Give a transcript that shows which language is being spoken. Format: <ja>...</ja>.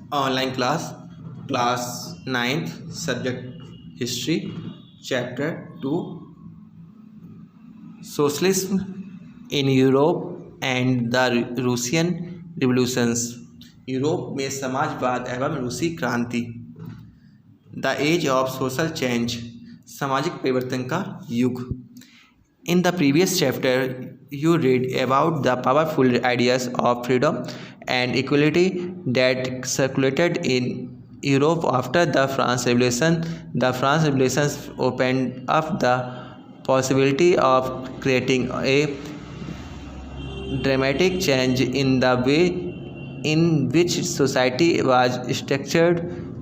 <en>Online class 9th, subject history, chapter 2, socialism in Europe and the Russian revolutions.</en> <hi>Europe में समाजवाद एवं रूसी क्रांति.</hi> <en>the age of social change,</en> <hi>सामाजिक परिवर्तन का युग.</hi> <en>In the previous chapter, you read about the powerful ideas of freedom and equality that circulated in Europe after the France Revolution. The France Revolution opened up the possibility of creating a dramatic change in the way in which society was structured.</en>